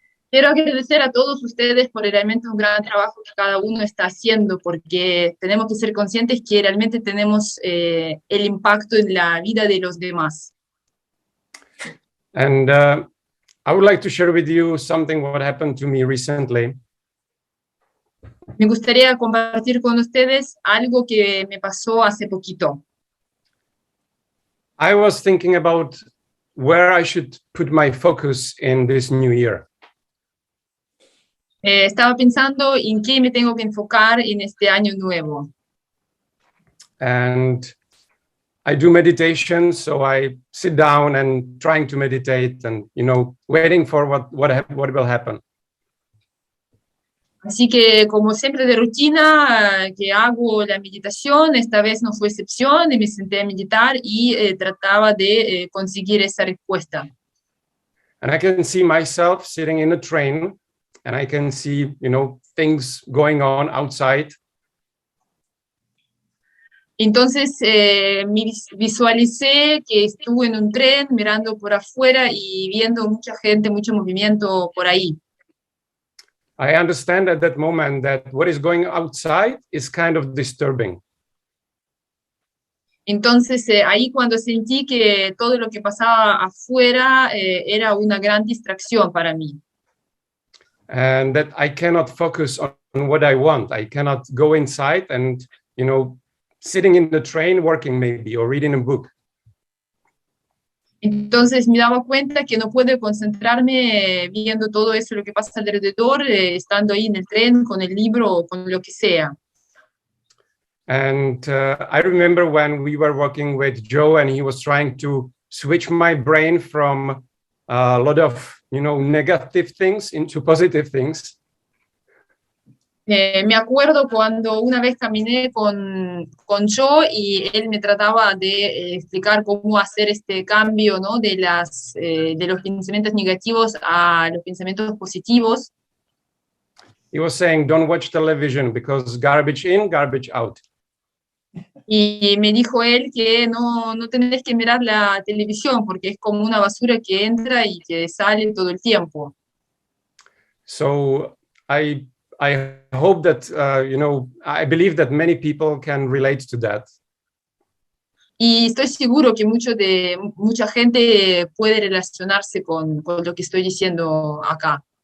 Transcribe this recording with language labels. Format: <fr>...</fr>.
<es>Quiero agradecer a todos ustedes por realmente un gran trabajo que cada uno está haciendo, porque tenemos que ser conscientes que realmente tenemos el impacto en la vida de los demás.</es> <en>And I would like to share with you something what happened to me recently.</en> <es>Me gustaría compartir con ustedes algo que me pasó hace poquito.</es> <en>I was thinking about where I should put my focus in this new year.</en> <es>Estaba pensando en qué me tengo que enfocar en este año nuevo.</es> <en>And I do meditation, so I sit down and trying to meditate and, waiting for what will happen.</en> <es>Así que, como siempre de rutina, que hago la meditación, esta vez no fue excepción, y me senté a meditar y trataba de conseguir esa respuesta.</es> <en>And I can see myself sitting in a train, and I can see, things going on outside.</en> <es>Entonces, visualicé que estuve en un tren mirando por afuera y viendo mucha gente, mucho movimiento por ahí.</es> <en>I understand at that moment that what is going outside is kind of disturbing.</en> <es>Entonces, ahí cuando sentí que todo lo que pasaba afuera era una gran distracción para mí.</es> <en>And that I cannot focus on what I want. I cannot go inside and, sitting in the train working maybe or reading a book.</en> <es>Entonces me daba cuenta que no puedo concentrarme viendo todo eso, lo que pasa alrededor, estando ahí en el tren, con el libro o con lo que sea.</es> <en>And I remember when we were working with Joe and he was trying to switch my brain from a lot of, negative things into positive things.</en> <es>Me acuerdo cuando una vez caminé con Joe y él me trataba de explicar cómo hacer este cambio, ¿no? de los pensamientos negativos a los pensamientos positivos.</es> <en>He was saying, don't watch television because garbage in, garbage out.</en> <es>Y me dijo él que no tenés que mirar la televisión porque es como una basura que entra y que sale todo el tiempo.</es> <en>So I hope that, I believe that many people can relate to that.</en> <es>Y estoy seguro que mucha gente puede relacionarse con lo que estoy diciendo acá.</es>